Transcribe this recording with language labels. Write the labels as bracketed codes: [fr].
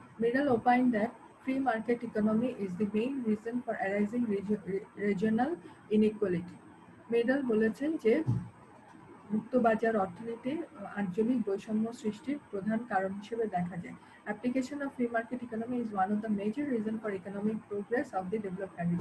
[en] Meidel opined that free market economy is the main reason for arising regional inequality. Meidel [bn] বলেছেন যে মুক্তবাজার অর্থনীতি আঞ্চলিক বৈষম্য সৃষ্টির প্রধান কারণ হিসেবে দেখা যায়। [en] Application of free market economy is one of the major reason for economic progress of the developed country.